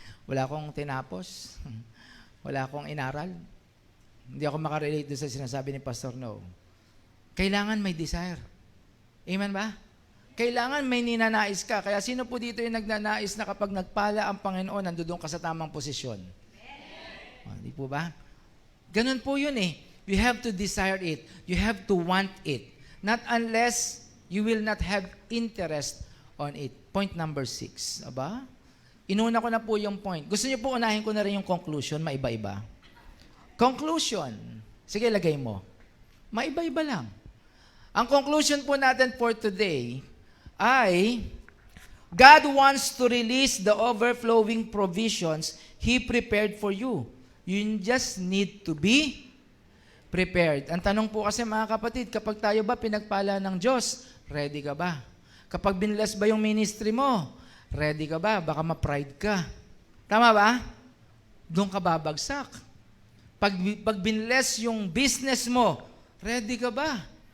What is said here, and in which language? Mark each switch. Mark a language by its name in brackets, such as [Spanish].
[Filipino] Wala akong tinapos. Wala akong inaral. Hindi ako makarelate doon sa sinasabi ni Pastor No. Kailangan may desire. Amen ba? Kailangan may ninanais ka. Kaya sino po dito yung nagnanais na kapag nagpala ang Panginoon, nandoon ka sa tamang posisyon? Di po ba? Ganun po yun [English] You have to desire it. You have to want it. Not unless you will not have interest on it. Point number 6. [Filipino] Aba? Inuna ko na po yung point. Gusto niyo po unahin ko na rin yung conclusion, maiba-iba. Conclusion. Sige, lagay mo. Maiba-iba lang. Ang conclusion po natin [English] for today ay God wants to release the overflowing provisions He prepared for you. You just need to be prepared. [Filipino] Ang tanong po kasi mga kapatid, kapag tayo ba pinagpala ng Diyos, ready ka ba? Kapag binless ba yung ministry mo, ready ka ba? Baka ma-pride ka. Tama ba? Doon ka babagsak. Pag binless yung business mo, ready ka ba?